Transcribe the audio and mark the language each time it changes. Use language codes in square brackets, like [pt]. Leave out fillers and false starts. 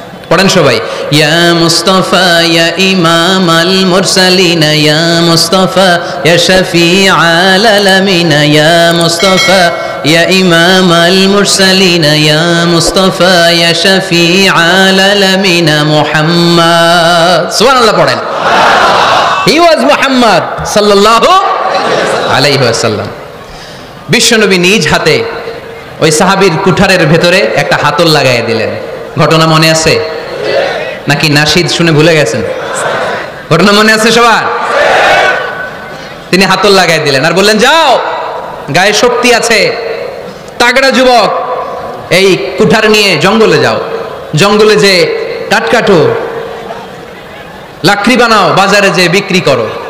[ar] পড়েন সবাই, يا مصطفى يا إمام المرسلين يا مصطفى يا شفيع العالمين يا مصطفى يا إمام المرسلين يا مصطفى يا شفيع العالمين محمد. سبحان الله পড়েন. [en] He was Muhammad sallallahu alayhi wasallam. [bn] বিশ্বনবী নিজ হাতে ওই সাহাবীর কুঠারের ভেতরে একটা হাতল লাগাই দিলেন। ঘটনা মনে আছে নাকি নাশিদ শুনে ভুলে গেছেন? ঘটনা মনে আছে সবার? তিনি হাতল লাগাই দিলেন আর বললেন, যাও, গায়ে শক্তি আছে, তাগড়া যুবক, এই কুঠার নিয়ে জঙ্গলে যাও, জঙ্গলে যে কাঠ কাটো, লাকড়ি বানাও, বাজারে যে বিক্রি করো।